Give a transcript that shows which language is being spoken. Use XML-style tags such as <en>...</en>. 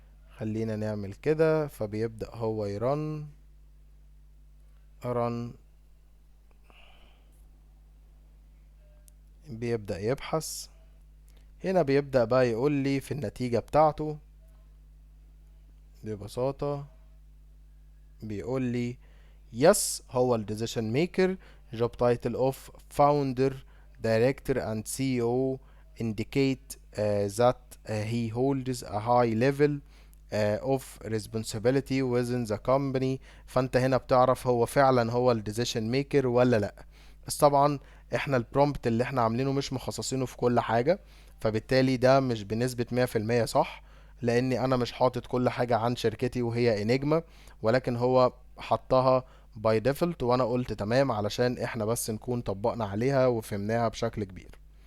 <ar>خلينا نعمل كده، فبيبدأ هو رن، بيبدأ يبحث. هنا بيبدأ بقى يقول لي في النتيجة بتاعته ببساطة، بيقول لي yes هو ال decision maker.</ar> <en>job title of founder director and CEO indicate that he holds a high level of responsibility within the company.</en> <ar>فانت هنا بتعرف هو فعلا هو ال decision maker ولا لا. بس طبعا احنا البرومبت اللي احنا عاملينه مش مخصصينه في كل حاجة، فبالتالي ده مش بنسبة 100% صح، لاني انا مش حاطط كل حاجة عن شركتي وهي انجما، ولكن هو حطها باي ديفولت، وانا قلت تمام علشان احنا بس نكون طبقنا عليها وفهمناها بشكل كبير.</ar>